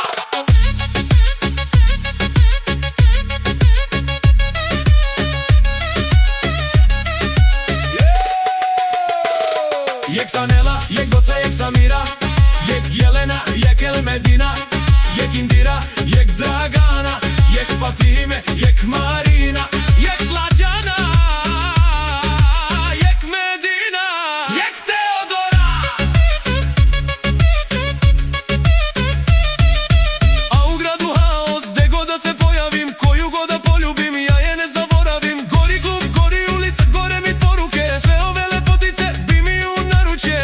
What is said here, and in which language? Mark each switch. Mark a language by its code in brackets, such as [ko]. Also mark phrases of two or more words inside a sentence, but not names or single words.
[rom] Jek Sanela, jek Goca, jek Samira, jek Jelena, jek Elmedina, jek Indira, jek Dragana, jek Fatime, jek Marina, jek Slađana, jek Medina, jek Teodora. [sr] A u gradu haos, gde god da se pojavim, koju god da poljubim, ja je ne zaboravim. Gori klub, gori ulica, gore mi poruke, sve ove lepotice bi mi u naručje.